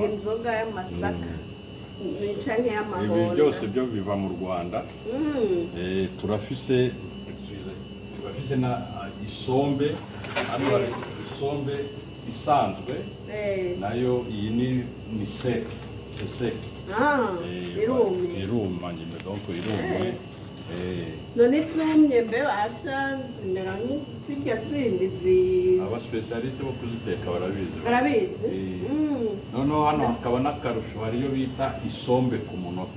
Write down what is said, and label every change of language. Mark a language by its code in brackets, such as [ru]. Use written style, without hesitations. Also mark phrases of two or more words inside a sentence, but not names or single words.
[rn] Inzoga y'amasaka. Canke y'amahoro. Ibi byose byo biva mu Rwanda. Turafise na isombe, hano hari isombe isanzwe. Nayo iyi ni sec, [fr] c'est sec. [rn] Iruma nyine donc irumwe. None zumye mbe basha zimera nk'izirya zindi aba specialiste bo kuziteka barabizi. Noneho hano hakaba n'akarusho hariyo bita isombe ku munota.